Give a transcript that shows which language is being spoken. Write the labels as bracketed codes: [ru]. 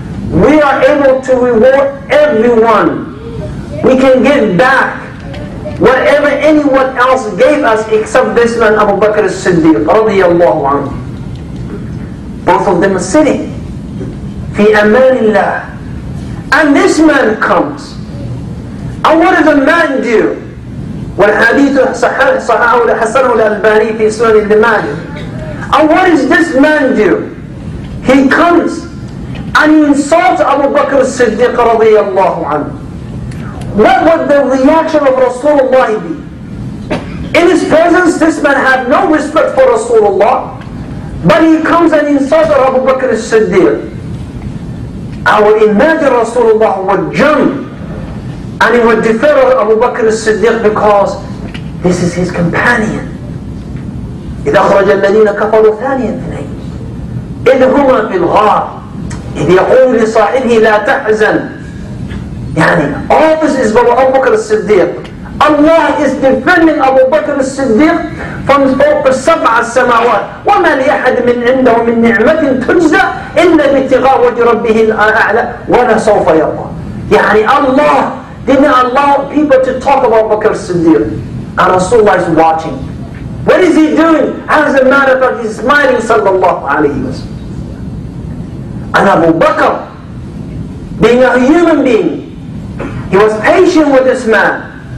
[en] we are able to reward everyone. We can give back whatever anyone else gave us except this man Abu Bakr as-Siddiq radiyallahu anhu. Both of them are sitting [ar] fi amanillah, [en] and this man comes, and what does a man do? [ar] والحديث صححه حسنه الألباني في سنن ابن ماجه. [en] And what does this man do? He comes and he insults Abu Bakr as-Siddiq radiyallahu anhu. What would the reaction of Rasulullah be? In his presence, this man had no respect for Rasulullah, but he comes and insults Abu Bakr as-Siddiq. I would imagine Rasulullah would jump and he would defend Abu Bakr as-Siddiq because this is his companion. [ar] إذا خرج الذين كفروا ثاني اثنين إذ هما في الغار إذ يقول لصاحبه لا تحزن. [en] All this is about Abu Bakr as-Siddiq. Allah is defending Abu Bakr as-Siddiq from [ar] فوق سبع السماوات. وما لأحد من عنده من نعمة تجزى إلا بابتغاء وجه ربه الأعلى ولسوف يرضى. [en] Allah didn't allow people to talk about Abu Bakr as-Siddiq, and Rasulullah is watching. What is he doing? As a matter of fact, he's smiling sallallahu alayhi wa sallam. And Abu Bakr, being a human being, he was patient with this man.